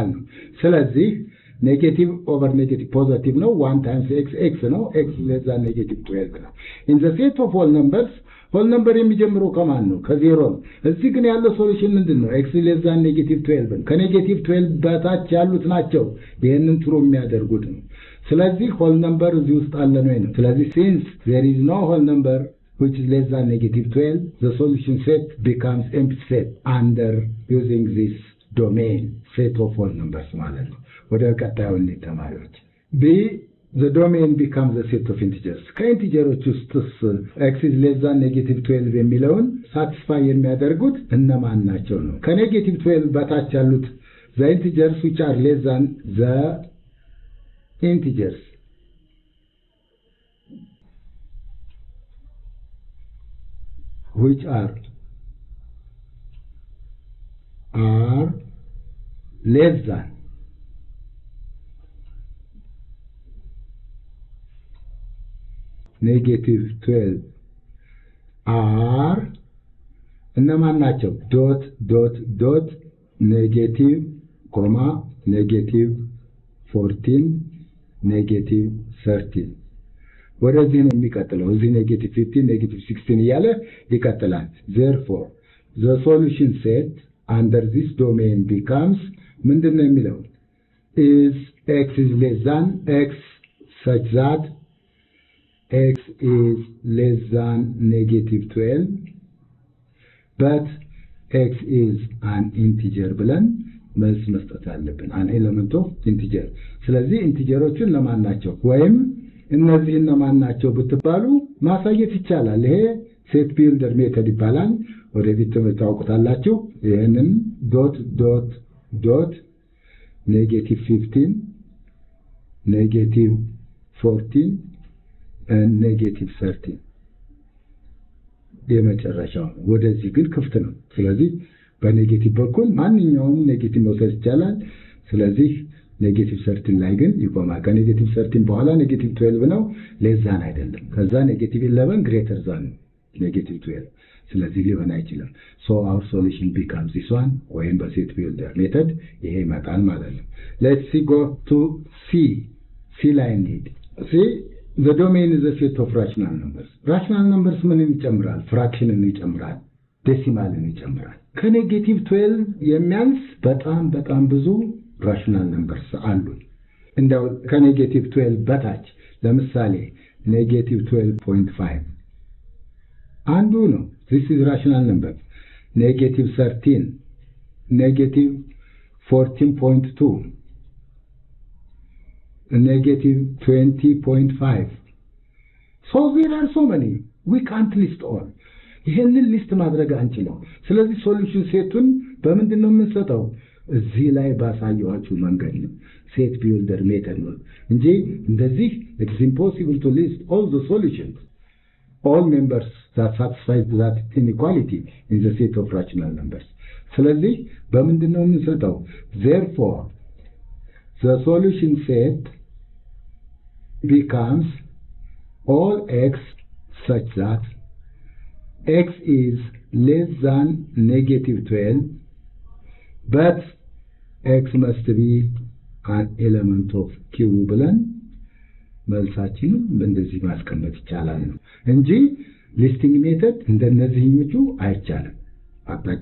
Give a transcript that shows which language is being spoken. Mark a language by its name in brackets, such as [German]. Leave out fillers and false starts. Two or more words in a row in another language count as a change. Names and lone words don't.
[Amharic] ነው ስለዚህ [English] negative over negative positive ነው 1 times x ነው x less than negative 12 ነው in the set of whole numbers whole number [Amharic] የሚጀምረው ከማን ነው ከዜሮ ነው እዚህ ግን ያለው ሶሉሽን ምንድነው [English] x less than negative 12 [Amharic] ከኔጌቲቭ 12 በታች ያሉት ናቸው ይሄንን ትሩ የሚያደርጉት ነው ስለዚህ [English] whole number [Amharic] እዚህ ውስጥ አለ ነው ስለዚህ [English] since there is no whole number which is less than negative 12 the solution set becomes empty set under using this domain set of whole numbers [Amharic] ማለት ነው ወደ ቀጣዩ ተማሪዎች [English] b the domain becomes a set of integers [Amharic] ከኢንቲጀሮች ውስጥ [English] x is less than negative 12 [Amharic] የሚለውን satisfy የሚያደርጉት እነማን ናቸው ነው ከኔጌቲቭ 12 በታች ያሉት [English] the integers which are less than the integers which are less than negative 12 are [Amharic] እነማን ናቸው [English] dot negative comma negative 14 negative 13 [Amharic] ወደዚህ ነው የሚቀጥለው እዚህ [English] negative 15 negative 16 [Amharic] እያለ ይቀጥላል [English] therefore the solution set under this domain becomes ምንድነው [Amharic] የሚለው [English] is x is less than x such that x is less than negative 12 but x is an integer [Amharic] ብለን መልስ መስጠት አለብን [English] an element of integer [Amharic] ስለዚህ ኢንቲጀሮችን ለማን ናቸው ወይም እነዚህ እነማን ናቸው ብትባሉ ማሳየት ይቻላል ይሄ ሴት ቢልደር ሜተድ ይባላል ወደፊት ተመጣጣላችሁ ይሄንን ዶት [English] negative 15 negative 14 and negative 13 [Amharic] የመጨረሻው ወደዚህ ግን ክፍት ነው ስለዚህ በኔጌቲቭ በኩል ማንኛውም ኔጌቲቭ መውሰድ ይቻላል ስለዚህ ኔጌቲቭ 13 ላይ ግን ይቆማል ከኔጌቲቭ 13 በኋላ ኔጌቲቭ 12 ነው ለዛን አይደለም ከዛ ኔጌቲቭ 11 [English] greater than negative 12 [Amharic] ስለዚህ ሊሆን አይችልም so [English] our solution becomes this one [Amharic] ወይም በሴት ቢልደር ሜተድ ይሄ ይመጣል ማለት ነው [English] let's see go to c [Amharic] ላይ እንሂድ [English] see the domain is a set of rational numbers [Amharic] ምን ይጨምራል ፍራክሽንን ይጨምራል ዴሲማልን ይጨምራል ከኔጌቲቭ 12 የሚያንስ በጣም ብዙ [English] rational numbers [Amharic] አሉ እንደው ከኔጌቲቭ 12 በታች ለምሳሌ [English] negative 12.5 [Amharic] አንዱ ነው [English] this is rational number negative 13 negative 14.2 negative 20.5 so there are so many we can't list all [Amharic] ይሄንን ሊስት ማድረግ አንችልም ስለዚህ ሶሉሽን ሴቱን በመንድነው የምንሰጠው እዚህ ላይ ባሳየኋችሁ መንገድ ነው ሴት ቢልደር ሜተድ ነው እንጂ እንደዚህ [English] it is impossible to list all the solutions all members that satisfy that inequality in the set of rational numbers [Amharic] ስለዚህ በመንድነው የምንሰጠው [English] therefore the solution set becomes all x such that x is less than negative 12 but x must be an element of q [Amharic] ብለን መልሳችን እንደዚህ ማስቀመጥ ይቻላል ነው እንጂ ሊስቲንግ ሜተድ እንደነዚህኞቹ አይቻልም አጣጫ